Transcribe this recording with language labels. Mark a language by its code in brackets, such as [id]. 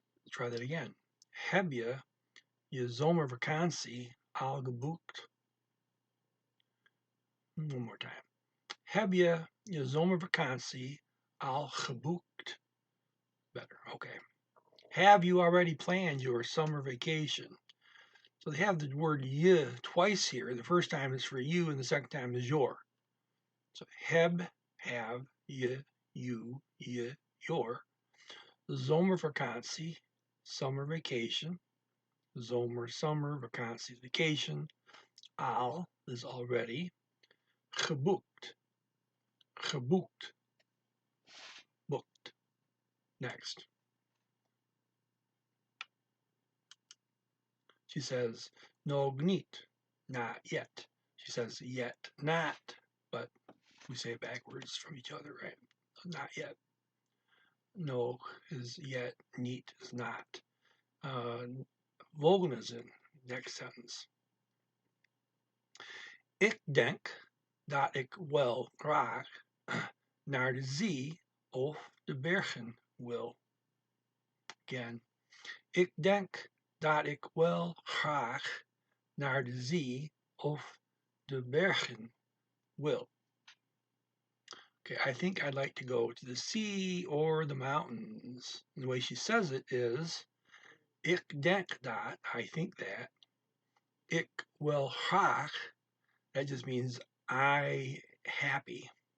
[en] Try that again. [nl] Heb je zomervakantie al geboekt? [en] One more time. [nl] Heb je zomervakantie al geboekt? [en] Better. Okay. Have you already planned your summer vacation? So they have the word je twice here. The first time is for you, and the second time is your. So heb, have, je, you, je, your. Zomervakantie, summer vacation. Zomer, summer, vakantie, vacation. Al is already. [nl] Geboekt, geboekt, booked. [en] Next. She says, [nl] nog niet, [en] not yet. She says, yet not, but we say it backwards from each other, right? Not yet. Nog is yet, niet is not. [nl] Volgende zin, [en] next sentence. [nl] Ik denk dat ik wel graag naar de zee of de bergen wil. Again, ik denk dat ik wel graag naar de zee of de bergen will. [en] Okay, I think I'd like to go to the sea or the mountains. And the way she says it is, [nl] ik denk dat, [en] I think that. [nl] Ik wil graag, [en] that just means I happy.